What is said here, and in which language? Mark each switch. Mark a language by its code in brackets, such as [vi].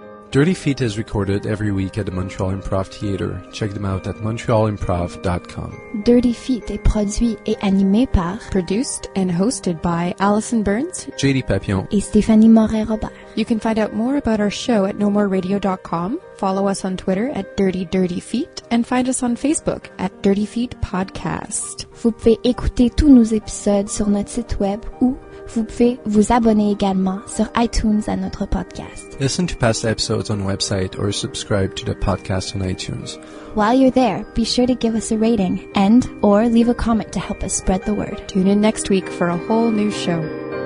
[en] Dirty Feet is recorded every week at the Montreal Improv Theatre. Check them out at montrealimprov.com. [fr] Dirty Feet est produit et animé par [en] Produced and hosted by Alison Burns. JD Papillon. [fr] et Stéphanie Morin-Robert. [en] You can find out more about our show at nomoreradio.com, follow us on Twitter at Dirty Feet, and find us on Facebook at Dirty Feet Podcast. [fr] Vous pouvez écouter tous nos épisodes sur notre site web ou vous pouvez vous abonner également sur iTunes à notre podcast. [en] Listen to past episodes on the website or subscribe to the podcast on iTunes. While you're there, be sure to give us a rating and or leave a comment to help us spread the word. Tune in next week for a whole new show.